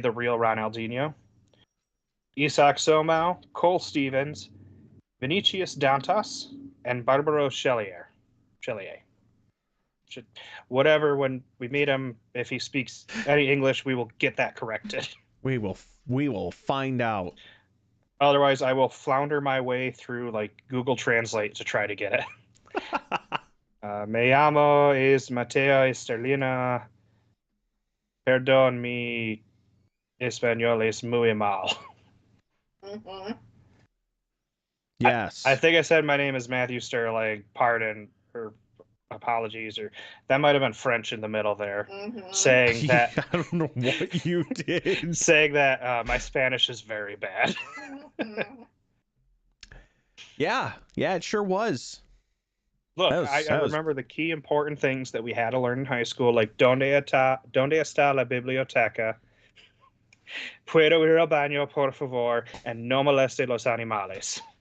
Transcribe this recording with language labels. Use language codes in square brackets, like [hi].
[en] the real Ronaldinho, Isak Somau, Cole Stevens, Vinicius Dantas, and Barbaro Chelier. Whatever, when we meet him, if he speaks any English, we will get that corrected. We will find out. Otherwise, I will flounder my way through Google Translate to try to get it. [es] Me llamo es Mateo Esterlina. Perdón, mi español es muy mal. [en] Yes. I think I said my name is Matthew Sterling. Pardon or apologies, or that might have been French in the middle there, saying that I don't know what you did. Saying that my Spanish is very bad. Yeah, it sure was. Look, I remember the key important things that we had to learn in high school, like [es] ¿Dónde está la biblioteca? Puedo ir al baño, por favor, and no moleste los animales.